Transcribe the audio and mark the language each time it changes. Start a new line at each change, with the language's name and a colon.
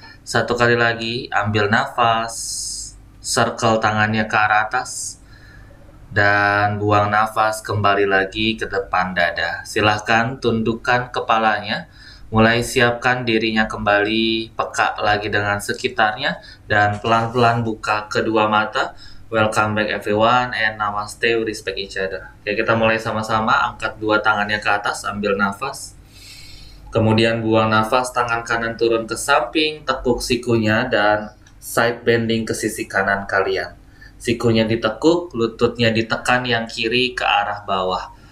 Indonesian: 1 kali lagi, ambil nafas, circle tangannya ke arah atas. Dan buang nafas kembali lagi ke depan dada. Silahkan tundukkan kepalanya. Mulai siapkan dirinya kembali peka lagi dengan sekitarnya. Dan pelan-pelan buka kedua mata.
English: Welcome back everyone and namaste, we respect each other.
Indonesian: Oke, kita mulai sama-sama. Angkat 2 tangannya ke atas, ambil nafas. Kemudian buang nafas, tangan kanan turun ke samping, tekuk sikunya dan side bending ke sisi kanan kalian. Sikunya ditekuk, lututnya ditekan yang kiri ke arah bawah.